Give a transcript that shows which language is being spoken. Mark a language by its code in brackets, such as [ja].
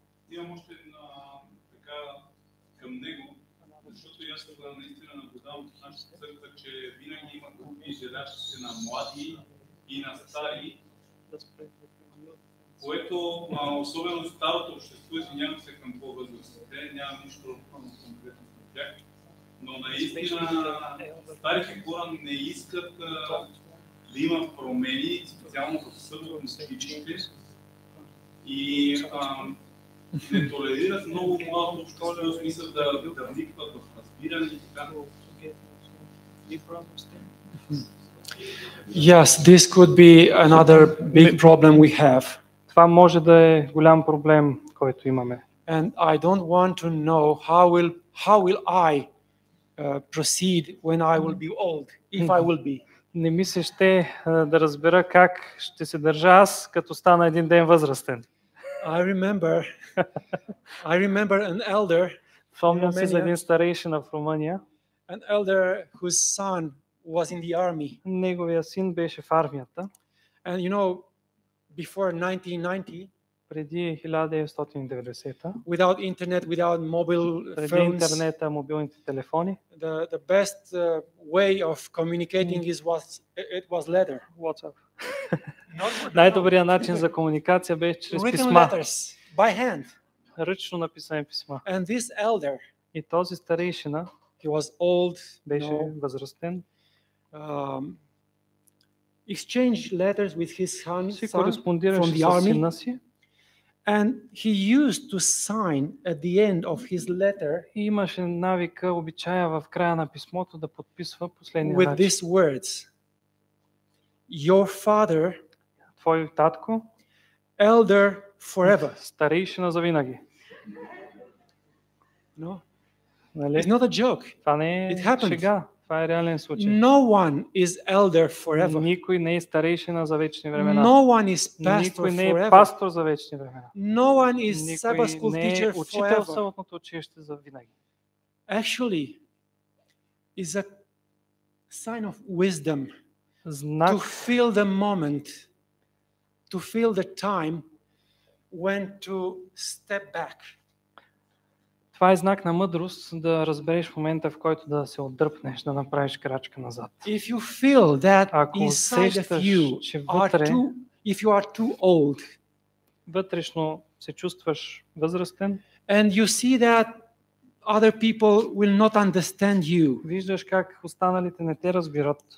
[bg] Имам още така към него, защото аз наистина наблюдавам в нашата църква, че винаги има групи желящи на млади и на стари, което особено старото общество, извинявам се към по-възрастните, нямам нищо конкретно към тях, но наистина старите хора не искат да има промени, специално в съботното училище. И не толерират много малко общество, в смисъл да вникват в разбиране и така. [en] Yes, this could be another big problem we have. [bg] Това може да е голям проблем, който имаме. [en] And I don't want to know how will I proceed when I will be old, if I will be. [bg] Не ми се ще да разбера как ще се държа аз, като стана един ден възрастен. [en] I remember an elder, [bg] Спомням се за един старейшина в Румъния. [en] an elder whose son was in the army. [bg] Неговия син беше в армията. [en] And you know, before 1990, [bg] преди 1990-та, [en] without internet, without mobile [bg] преди [en] phones, [bg] интернета, мобилните телефони, [en] the best way of communicating was letter. WhatsApp. [bg] Най-добрият начин за комуникация беше чрез [en] Written [bg] писма, [en] letters by hand. [bg] ръчно написани писма. [en] And this elder, [bg] И този старейшина [en] he was old, [bg] беше възрастен, [en] exchanged letters with his son [bg] си [en] from [bg] кореспондираше [en] the [bg] с [en] army, [bg] сина си [en] and he used to sign at the end of his letter [bg] и имаше навика, обичая в края на писмото да подписва последния [en] with [bg] начин. [en] these words: Your father, [bg] Твой татко, [en] elder forever. [bg] старейшина завинаги. [en] No, [bg] Нали? [en] it's not a joke. [bg] Това не [en] It [bg] е [en] happened. [bg] шега, това е реален случай. [en] No one is elder forever. [bg] Никой не е старейшина за вечни времена. [en] No one is pastor [bg] Никой не е [en] forever. [bg] пастор за вечни времена. [en] No one is Sabbath [bg] Никой [en] school [bg] не е [en] teacher [bg] учител в [en] forever. [bg] съботното училище за винаги. [en] Actually, is a sign of wisdom [bg] Знак, [en] to feel the moment, to feel the time when to step back. [bg] това е знак на мъдрост да разбереш момента, в който да се отдръпнеш, да направиш крачка назад. [en] If you feel that [bg] Ако [en] inside of [bg] усещаш, [en] you [bg] че [en] if you are too old, [bg] вътрешно се чувстваш възрастен, [en] and you see that other people will not understand you, [bg] виждаш как останалите не те разбират,